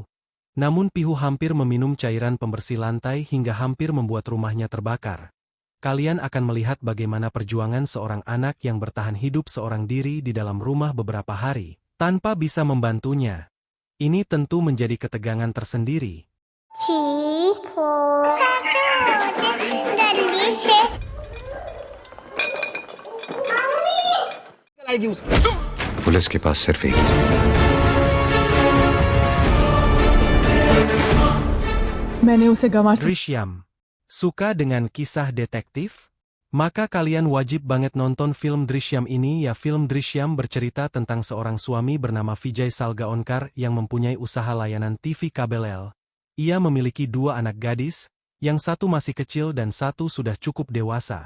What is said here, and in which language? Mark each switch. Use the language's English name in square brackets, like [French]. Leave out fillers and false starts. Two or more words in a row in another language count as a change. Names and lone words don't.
[Indonesian] Namun Pihu hampir meminum cairan pembersih lantai hingga hampir membuat rumahnya terbakar. Kalian akan melihat bagaimana perjuangan seorang anak yang bertahan hidup seorang diri di dalam rumah beberapa hari, tanpa bisa membantunya. Ini tentu menjadi ketegangan tersendiri. [Hindi] पुलिस के पास सिर्फ एक मैंने उसे गंवार से [Indonesian] Drishyam. Suka dengan kisah detektif? Maka kalian wajib banget nonton film Drishyam ini ya. Film Drishyam bercerita tentang seorang suami bernama Vijay Salgaonkar yang mempunyai usaha layanan TV kabel L. Ia memiliki 2 anak gadis, yang satu masih kecil dan satu sudah cukup dewasa.